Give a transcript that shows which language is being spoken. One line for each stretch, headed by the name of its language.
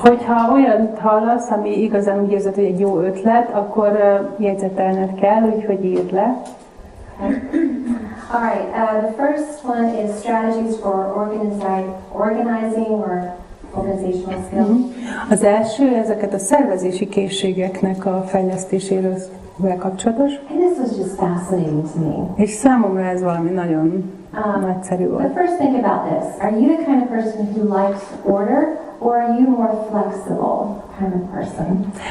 Hungarian: Hogyha olyan hallasz, ami igazán úgy érzed, hogy egy jó ötlet, akkor jegyzetelned kell, úgyhogy írd le.
English: All right. The first one is strategies for organizing or organizational skills.
Hungarian: Az első ezeket a szervezési készségeknek a fejlesztéséről kapcsolatos.
English: And this was just fascinating to me.
Hungarian: És számomra ez valami nagyon nagyszerű volt.
English: The first thing about this, are you the kind of person who likes order, or are you more flexible kind of person?